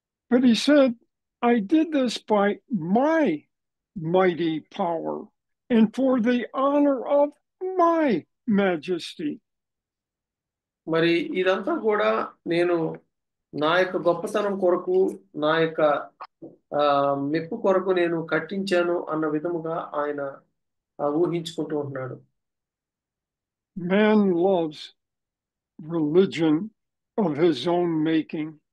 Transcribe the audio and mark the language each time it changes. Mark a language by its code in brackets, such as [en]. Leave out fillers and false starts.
[en] But he said, I did this by my mighty power and for the honor of my majesty. [te] మరి ఇదంతా కూడా నేను నా యొక్క గొప్పతనం కొరకు, నా యొక్క మెప్పు కొరకు నేను కట్టించాను అన్న విధముగా ఆయన ఊహించుకుంటూ ఉంటున్నాడు. [en] Man loves religion of his own making.